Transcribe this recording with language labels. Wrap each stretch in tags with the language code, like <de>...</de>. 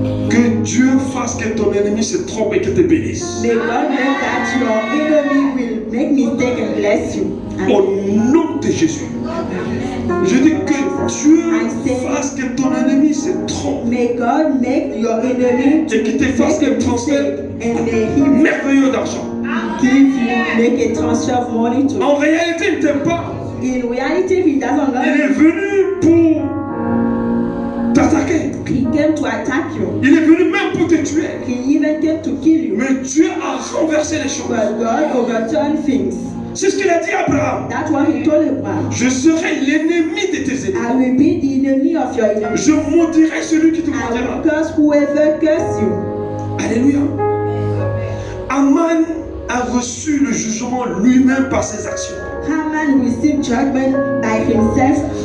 <fr>Que Dieu fasse que ton ennemi se trompe et que te bénisse.</fr> <en>May God make that your enemy will make mistake and bless you.</en> <fr>Au nom de Jésus. Je dis que Dieu fasse que ton ennemi se trompe.</fr> <en>May God make your enemy to</en> <fr>Et qu'il te fasse</fr> <en>make a</en> <fr>un transfert</fr> <en>mistake and may he</en> <fr>merveilleux d'argent.</fr> <en>give you, make a transfer of money to you.</en> <fr>En réalité, il ne t'aime pas.</fr> <en>In reality, he doesn't love</en> <fr>Il est</fr> <en>you.</en> <fr>venu pour t'attaquer.</fr> <en>He came to attack you.</en> <fr>Il est venu même pour te tuer.</fr> <en>He even came to kill you.</en> <fr>Mais Dieu a renversé les choses.</fr> <en>But God overturned things.</en> <fr>C'est ce qu'il a dit à Abraham.</fr> <en>That's what he told Abraham.</en> <fr>Je serai l'ennemi de tes ennemis.</fr> <en>I will be the enemy of your enemy.</en> <fr>Je maudirai celui qui te</fr> <en>I will</en> <fr>maudira.</fr> <en>curse whoever curse you.</en> <fr>Alléluia. Aman a reçu le jugement lui-même par ses actions.</fr> <en>Haman received judgment by himself</en>